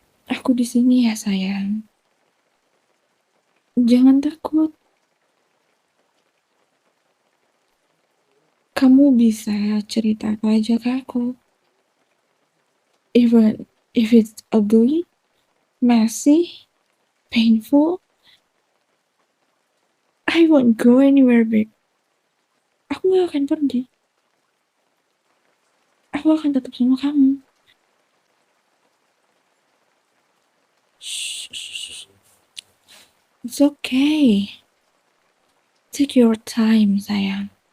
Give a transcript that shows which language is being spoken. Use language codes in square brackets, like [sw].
[id] Aku di sini ya, sayang. Jangan takut. Kamu bisa cerita apa aja ke aku. [en] Even if it's ugly, messy, painful, I won't go anywhere, babe. [id] Aku gak akan pergi. Aku akan tetap sama kamu. [en] Shh, shh, shh. It's okay. Take your time, [id] sayang.